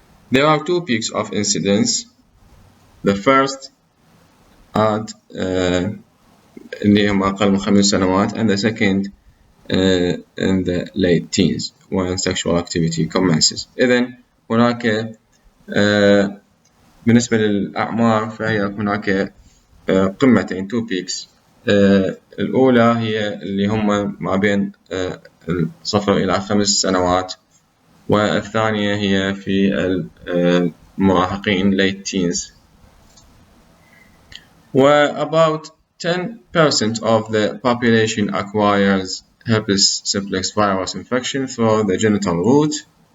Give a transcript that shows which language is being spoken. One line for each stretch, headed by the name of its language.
English: There are 2 peaks of incidence. The first at
Arabic: اللي هم أقل من 5 سنوات,
English: and the second in the late teens when sexual activity commences.
Arabic: إذن هناك بالنسبة للأعمار فهي هناك قمتين 2 peaks. الأولى هي اللي هم ما بين 0 إلى 5 سنوات, والثانية هي في المراهقين
English: late teens. About 10% of the population acquires herpes simplex virus infection through the genital route.